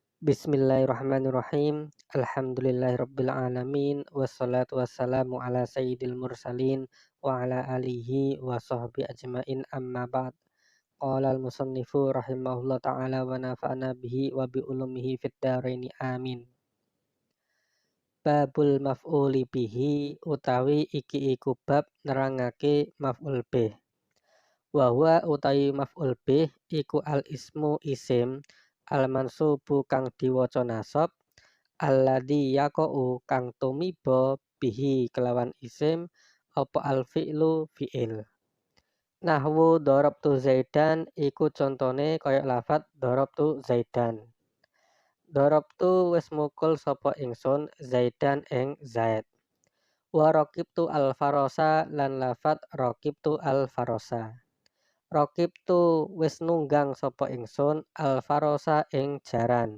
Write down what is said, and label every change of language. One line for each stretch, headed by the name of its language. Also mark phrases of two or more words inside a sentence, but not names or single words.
Arabic: بسم الله الرحمن الرحيم الحمد لله رب العالمين والصلاة والسلام على سيد المرسلين وعلى آله وصحبه أجمعين أما بعد. قال المصنف رحمه الله تعالى ونفعنا به وبعلومه في الدارين آمين. باب المفعول به
Javanese: utawi iki iku bab nerangake maf'ul bih.
Arabic: وهو
Javanese: utawi maf'ul bih iku
Arabic: الاسم
Javanese: isim
Arabic: المنصوب
Javanese: kang diwaca nasab
Arabic: الذي يقع
Javanese: kang tumiba bihi kelawan isim apa
Arabic: الفعل
Javanese: fi'il. Nahwu
Arabic: ضربت زيدا
Javanese: iku contone kaya lafat
Arabic: ضربت زيدا.
Javanese: Darabtu wis mukul sapa ingsun zaidan ing zaid.
Arabic: وركبت الفرس
Javanese: lan lafat
Arabic: ركبت الفرس.
Javanese: Raqibtu wis nunggang sapa ingsun
Arabic: الفرس
Javanese: ing jaran.